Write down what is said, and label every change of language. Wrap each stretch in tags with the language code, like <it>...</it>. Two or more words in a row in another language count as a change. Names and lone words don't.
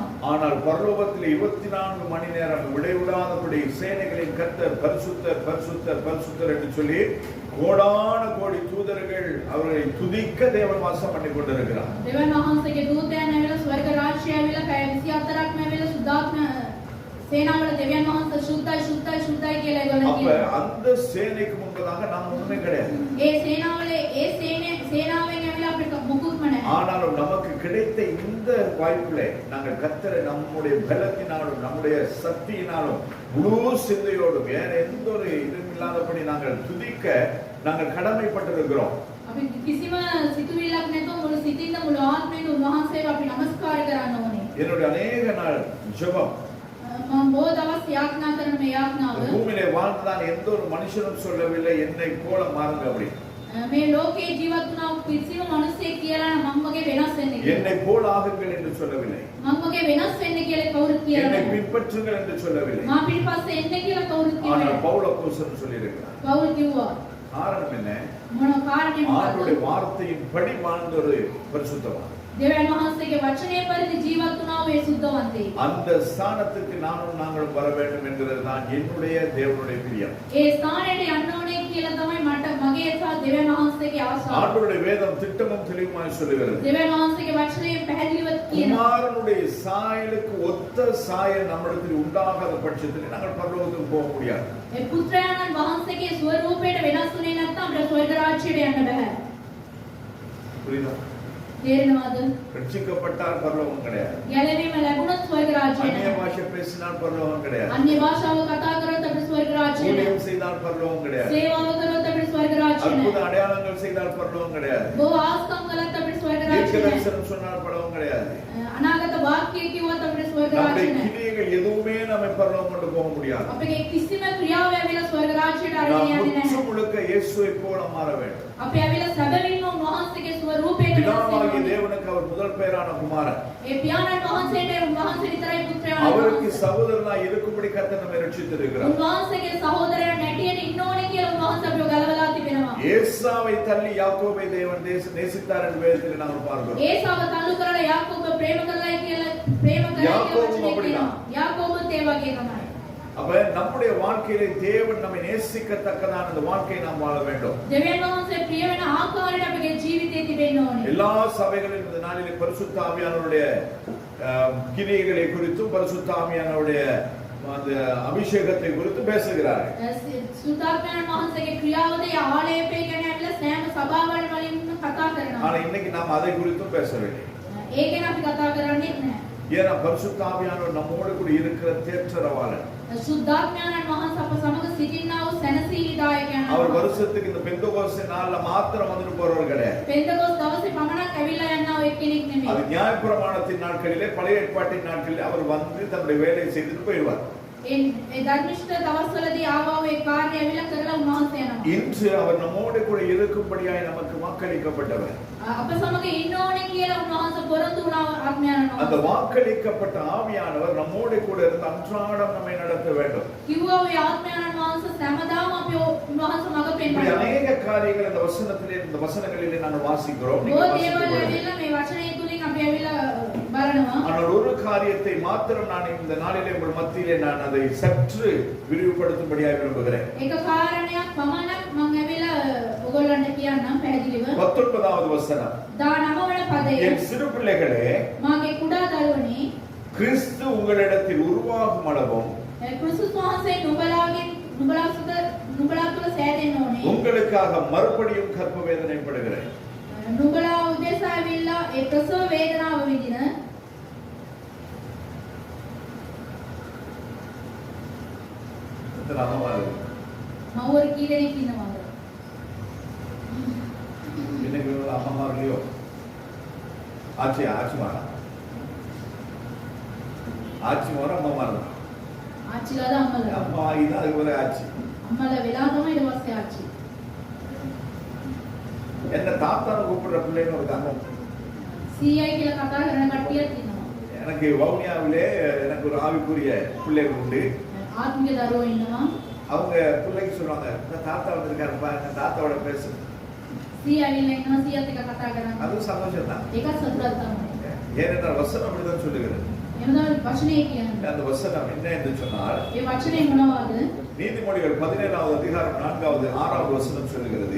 <ta>ஆனால் பரலோகத்தில் 24 மணி நேரம் விடைவிடாதபடி சேனைகளின் கர்த்தர் பரிசுத்தர் பரிசுத்தர் பரிசுத்தர் என்று சொல்லி கோடான கோடி தூதர்கள் அவர்களை துதிக்க தேவன் வாசம் பண்ணி கொண்டிருக்கிறார்.</ta> <si>දෙවියන් වහන්සේගේ දූතයන් ඇවිල්ලා ස්වර්ග රාජ්‍යය ඇවිල්ලා පැය 24ක්ම ඇවිල්ලා සුද්ධාත්ම සේනාවල දෙවියන් වහන්සේ සුද්ධයි සුද්ධයි සුද්ධයි කියලා ඒගොල්ලෝ</si> <ta>அப்ப</ta> <si>කියනවා.</si> <ta>அந்த சேனைக்கு முன்பதாக நாம் ஒண்ணுமே கிடையாது.</ta> <si>ඒ සේනාවලේ ඒ සේනාවෙන් ඇවිල්ලා අපිට මොකුත්ම නැහැ.</si> <ta>ஆனாலும் நமக்கு கிடைத்த இந்த வாய்ப்பிலே நாங்கள் கர்த்தரை நம்முடைய பலத்தினாலும் நம்முடைய சக்தியினாலும் முழு சிந்தையோடு வேற எந்த ஒரு இதுவும் இல்லாதபடி நாங்கள் துதிக்க நாங்கள் கடமைப்பட்டிருக்கிறோம்.</ta> <si>අපි කිසිම සිතුවිල්ලක් නැතුව මුළු සිතින්ද මුළු ආත්මයෙන් උන්වහන්සේව අපි නමස්කාර කරන්න ඕනේ.</si> <ta>என்னுடைய அநேக நாள் ஜெபம்</ta> <si>මම බොහෝ දවස් යාඥා කරන මේ යාඥාව</si> <ta>பூமியிலே வாழ்ந்தான் எந்த ஒரு மனுஷனும் சொல்லவில்லை என்னை போல மாறுங்க அப்படி.</ta> <si>මේ ලෝකේ ජීවත් වුණා කිසිම මිනිසෙක් කියලා මම වගේ වෙනස් වෙන්න කියලා.</si> <ta>என்னை போல ஆகுங்கள் என்று சொல்லவில்லை.</ta> <si>මම වගේ වෙනස් වෙන්න කියලා කවුරුත් කියලා</si> <ta>என்னை</ta> <si>නැහැ.</si> <ta>பின்பற்றுங்கள் என்று சொல்லவில்லை.</ta> <si>මා පිටිපස්සේ එන්න කියලා කවුරුත් කිව්වේ</si> <ta>ஆனால்</ta> <si>නැහැ.</si> <ta>பவுல் அப்போஸ்தலன் சொல்லியிருக்கிறார்.</ta> <si>කවුරුත් කිව්වා.</si> <ta>காரணம் என்ன?</ta> <si>මොන කාරණේ</si> <ta>ஆண்டவருடைய</ta> <si>මොකක්ද?</si> <ta>வார்த்தையின் படி வாழ்ந்த ஒரு பரிசுத்தவான்.</ta> <si>දෙවියන් වහන්සේගේ වචනය පරිදි ජීවත් වුණා වූ ඒ සුද්ධවන්තයෙක්.</si> <ta>அந்த ஸ்தானத்துக்கு நாங்களும் வர வேண்டும் என்கிறதுதான் என்னுடைய தேவனுடைய பிரியம்.</ta> <si>ඒ ස්ථානයට යන්න ඕනේ කියලා තමයි මගේ සහ දෙවියන් වහන්සේගේ ආශාව.</si> <ta>ஆண்டவருடைய வேதம் திட்டமும் தெளிவுமாய் சொல்லுகிறது.</ta> <si>දෙවියන් වහන්සේගේ වචනය පැහැදිලිව කියනවා.</si> <ta>குமாரனுடைய சாயலுக்கு ஒத்த சாயல் நம்மிடத்தில் உண்டாகாத பட்சத்தில் நாங்கள் பரலோகத்துக்கு போக முடியாது.</ta> <si>ඒ පුත්‍රයාණන් වහන්සේගේ ස්වරූපයට වෙනස් වුණේ නැත්නම් අපිට ස්වර්ග රාජ්‍යයට යන්න බෑ.</si> <ta>புரியுதா?</ta> <si>තේරෙනවද?</si> <ta>ரட்சிக்கப்பட்டால் பரலோகம் கிடையாது.</ta> <si>ගැලවීම ලැබුණොත් ස්වර්ග රාජ්‍යය</si> <ta>அந்நிய</ta> <si>නෑ.</si> <ta>பாஷை பேசினால் பரலோகம் கிடையாது.</ta> <si>අන්‍ය භාෂාව කතා කරොත් අපිට ස්වර්ග රාජ්‍යය නෑ.</si> <ta>ஊழியம் செய்தால் பரலோகம் கிடையாது.</ta> <si>සේවාව කරොත් අපිට ස්වර්ග රාජ්‍යය</si> <ta>அற்புத</ta> <si>නෑ.</si> <ta>அடையாளங்கள் செய்தால் பரலோகம் கிடையாது.</ta> <si>බොහෝ ආස්කම් කළත් අපිට ස්වර්ග</si> <ta>தீர்க்க</ta> <si>රාජ්‍යය නෑ.</si> <ta>தரிசனம் சொன்னால் பரலோகம் கிடையாது.</ta> <si>අනාගත වාක්‍ය කිව්වත් අපිට ස්වර්ග</si> <ta>நம்முடைய</ta> <si>රාජ්‍යය නෑ.</si> <ta>கிரியைகள் எதுவுமே நம்மை பரலோகம் கொண்டு போக முடியாது.</ta> <si>අපේ කිසිම ක්‍රියාව ඇවිල්ලා ස්වර්ග රාජ්‍යයට අරගෙන</si> <ta>நாம்</ta> <si>යන්නේ</si> <ta>முற்று</ta> <si>නැහැ.</si> <ta>முழுக்க இயேசுவை போல மாற வேண்டும்.</ta> <si>අපි ඇවිල්ලා සැබවින්ම උන්වහන්සේගේ ස්වරූපයට වෙනස්</si> <ta>பிதாவாகிய</ta> <si>වෙනවා.</si> <ta>தேவனுக்கு அவர் முதல் பேரான குமாரன்.</ta> <si>ඒ පියාණන් වහන්සේට උන්වහන්සේ විතරයි පුත්‍රයාණන්</si> <ta>அவருக்கு</ta> <si>වහන්සේ.</si> <ta>சகோதரனாய் இருக்கும்படி கர்த்தர் நம்மை ரட்சித்திருக்கிறார்.</ta> <si>උන්වහන්සේගේ සහෝදරයන් නැටියට ඉන්න ඕනේ කියලා උන්වහන්සේ අපිව ගලවලා තිබෙනවා.</si> <ta>ஏசாவை தள்ளி யாக்கோபை தேவன் நேசித்தார் என்று வேதத்தில் நாம் பார்க்கிறோம்.</ta> <si>ඒසාව තල්ලු කරලා යාකෝබ ප්‍රේම කරලා කියලා</si> <ta>யாக்கோபும்</ta> <si>වචනේ</si> <ta>அப்படிதான்.</ta> <si>කියනවා. යාකෝබත් ඒ වගේ තමයි.</si> <ta>அப்ப நம்முடைய வாழ்க்கையிலே தேவன் நம்மை நேசிக்கத்தக்கதான அந்த வாழ்க்கையை நாம் வாழ வேண்டும்.</ta> <si>දෙවියන් වහන්සේ ප්‍රිය වෙන ආකාරයට අපගේ ජීවිතේ තිබෙන්න ඕනේ.</si> <ta>எல்லா சபைகளிலும் இந்த நாளிலே பரிசுத்த ஆவியானவருடைய கிரியைகளை குறித்தும் பரிசுத்த ஆவியானவருடைய அந்த அபிஷேகத்தை குறித்து பேசுகிறார்கள்.</ta> <si>සුද්ධාත්මයන් වහන්සේගේ ක්‍රියාවද ආලේපය ගැන ඇවිල්ලා සෑම සභාවල් වලින් කතා කරනවා.</si> <ta>ஆனா இன்னைக்கு நாம் அதை குறித்தும் பேசவில்லை.</ta> <si>ඒ ගැන අපි කතා කරන්නේ නැහැ.</si> <ta>ஏன்னா பரிசுத்த ஆவியானவர் நம்மோடு கூட இருக்கிற தேற்றரவாளர்.</ta> <si>සුද්ධාත්මයන් වහන්සේ අප සමග සිටිනා වූ සැනසීලිදායකයන්.</si> <ta>அவர் வருஷத்துக்கு இந்த பெந்தகோஸ்தே நாள்ல மாத்திரம் வந்துட்டு போறவர் கிடையாது.</ta> <si>පෙන්තකොස් දවසේ පමණක් ඇවිල්ලා යනවා එක්කෙනෙක්</si> <ta>அது</ta> <si>නෙමෙයි.</si> <ta>நியாயப்பிரமாணத்தின் நாட்களிலே பழைய ஏற்பாட்டின் நாட்களிலே அவர் வந்து தன்னுடைய வேலையை செய்துட்டு போயிடுவார்.</ta> <si>ඒ ධර්මිෂ්ඨ දවස්වලදී ආවා වූ ඒ කාර්යය ඇවිල්ලා කරලා උන්වහන්සේ යනවා.</si> <ta>இன்று அவர் நம்மோடு கூட இருக்கும்படியாய் நமக்கு வாக்களிக்கப்பட்டவர்.</ta> <si>අප සමග ඉන්න ඕනේ කියලා උන්වහන්සේ පොරොන්දු වුණා ආත්මයන්</si> <ta>அந்த</ta> <si>වහන්සේ.</si> <ta>வாக்களிக்கப்பட்ட ஆவியானவர் நம்மோடு கூட இருந்து அன்றாடம் நம்மை நடத்த வேண்டும்.</ta> <si>කිව්වා වූ ආත්මයන් වහන්සේ සෑමදාම අපි උන්වහන්සේ මඟ</si> <ta>இப்படி</ta> <si>පෙන්වනවා.</si> <ta>அநேக காரியங்கள் இந்த வசனங்களிலே நாங்கள் வாசிக்கிறோம். நீங்க</ta> <si>බොහෝ</si> <ta>வாசித்துக்</ta> <si>දේවල්</si> <ta>கொள்ளுங்கள்.</ta> <si>ඇවිල්ලා මේ වචනය තුලින් අපි ඇවිල්ලා බලනවා.</si> <ta>ஆனால் ஒரு காரியத்தை மாத்திரம் நான் இந்த நாளிலே உங்கள் மத்தியிலே நான் அதை சற்று விரிவுபடுத்தும்படியாக விரும்புகிறேன்.</ta> <si>එක කාරණයක් පමණක් මම ඇවිල්ලා ඔයගොල්ලන්ට කියන්නම් පැහැදිලිව.</si> <ta>19வது வசனம்.</ta> <si>19 වන පදය.</si> <ta>என் சிறு பிள்ளைகளே,</ta> <si>මාගේ කුඩා දරුවනි,</si> <ta>கிறிஸ்து உங்களிடத்தில் உருவாகும் அளவும்</ta> <si>ක්‍රිස්තුස් වහන්සේ නුඹලා තුළ සෑදෙන්න ඕනේ.</si> <ta>உங்களுக்காக மறுபடியும் கர்ப்ப வேதனைப்படுகிறேன்.</ta> <si>නුඹලා උදෙසා ඇවිල්ලා ඒ ප්‍රසව වේදනාව විඳින</si> <ta>எத்தனை அம்மா இருக்கு?</ta> <si>මව්වරු කී දෙනෙක් ඉන්නවද?</si> <ta>இன்னைக்கு உள்ள அம்மா இல்லையோ? ஆச்சிமாரா ஆட்சி மாற அம்மா மாறலாம்.</ta> <si>ආච්චිලාද අම්මලාද?</si> <ta>அம்மா ஆகிதான் அதுக்கு ஒரு ஆட்சி.</ta> <si>අම්මලා වෙලා තමයි ඊට පස්සේ ආච්චි.</si> <ta>என்ன தாத்தாவை கூப்பிடுற பிள்ளைன்னு ஒரு தங்கம்.</ta> <si>සීයයි කියලා කතා කරන කට්ටියක් ඉන්නවා.</si> <ta>எனக்கு வவுனியாவிலே எனக்கு ஒரு ஆவிக்குரிய பிள்ளைகள் உண்டு.</ta> <si>ආත්මික දරුවෝ ඉන්නවා.</si> <ta>அவங்க பிள்ளைக்கு சொல்லுவாங்க, இந்த தாத்தா வந்திருக்காருப்பா, இந்த தாத்தாவோட பேசு.</ta> <si>සීයා ඇවිල්ලා ඉන්නවා සීයාත් එක්ක කතා කරන්න.</si> <ta>அது சந்தோஷம் தான்.</ta> <si>ඒකත් සතුටක් තමයි.</si> <ta>ஏனென்றால் வசனம் அப்படிதான் சொல்லுகிறது.</ta> <si>එනවා වචනේ කියන්නේ.</si> <ta>அந்த வசனம் என்ன என்று சொன்னால்,</ta> <si>ඒ වචනේ මොනවද?</si> <ta>நீதிமொழிகள் 17வது அதிகாரம் 4வது 6வது வசனம் சொல்லுகிறது.</ta>